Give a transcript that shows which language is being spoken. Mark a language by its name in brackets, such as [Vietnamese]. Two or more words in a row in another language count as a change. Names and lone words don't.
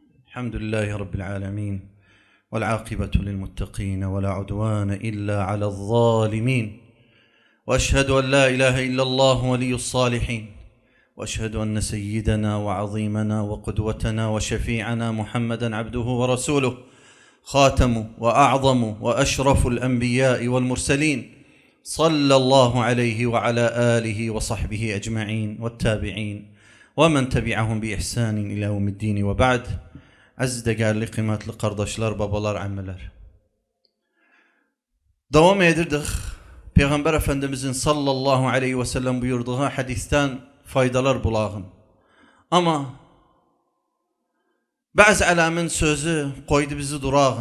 [Arabic] الحمد لله رب العالمين والعاقبة للمتقين ولا عدوان إلا على الظالمين، وأشهد أن لا إله إلا الله ولي الصالحين، وأشهد أن سيدنا وعظيمنا وقدوتنا وشفيعنا محمدا عبده ورسوله، خاتم وأعظم وأشرف الأنبياء والمرسلين، صلى الله عليه وعلى آله وصحبه أجمعين والتابعين ومن تبعهم بإحسان إلى يوم الدين. وبعد. [Azerbaijani] Aziz değerli kıymetli kardeşler, babalar, ammeler. Devam edirdik. Peygamber Efendimizin [Arabic] صلى الله عليه وسلم [Azerbaijani] buyurduğu hadisten faydalar bulağın. Ama bazı alamin sözü koydu bizi durağın.